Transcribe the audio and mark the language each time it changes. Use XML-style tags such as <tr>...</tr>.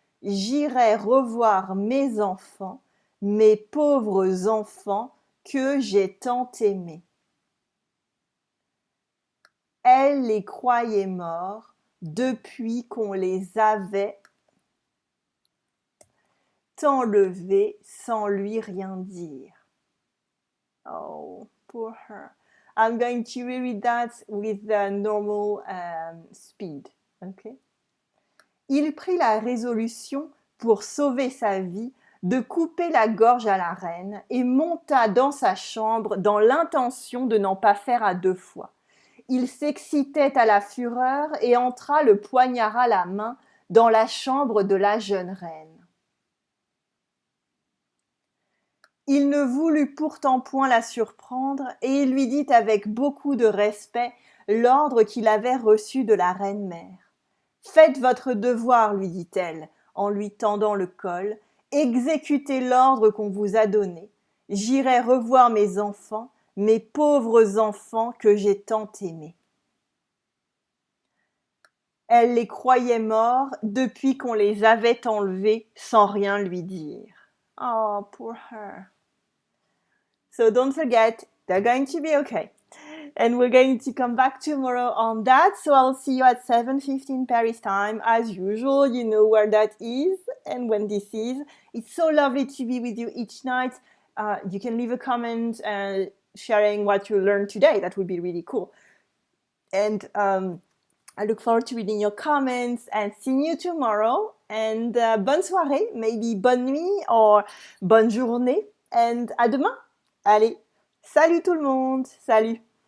<fr>J'irai revoir mes enfants, mes pauvres enfants, que j'ai tant aimés. » Elle les croyait morts depuis qu'on les avait enlevés sans lui rien dire.</fr> <en>Oh, poor her. I'm going to reread that with the normal speed. Okay?</en> <fr>Il prit la résolution pour sauver sa vie de couper la gorge à la reine et monta dans sa chambre dans l'intention de n'en pas faire à 2 fois. Il s'excitait à la fureur et entra le poignard à la main dans la chambre de la jeune reine. Il ne voulut pourtant point la surprendre et il lui dit avec beaucoup de respect l'ordre qu'il avait reçu de la reine-mère. « Faites votre devoir, lui dit-elle, en lui tendant le col. Exécutez l'ordre qu'on vous a donné. J'irai revoir mes enfants, mes pauvres enfants que j'ai tant aimés. » Elle les croyait morts depuis qu'on les avait enlevés sans rien lui dire.</fr> <en>Oh, poor her. So don't forget, they're going to be okay. And we're going to come back tomorrow on that. So I'll see you at 7:15 Paris time. As usual, you know where that is and when this is. It's so lovely to be with you each night. You can leave a comment sharing what you learned today. That would be really cool. And I look forward to reading your comments and seeing you tomorrow.</en> <fr>And bonne soirée, maybe bonne nuit or bonne journée. And à demain. Allez, salut tout le monde. Salut.</fr>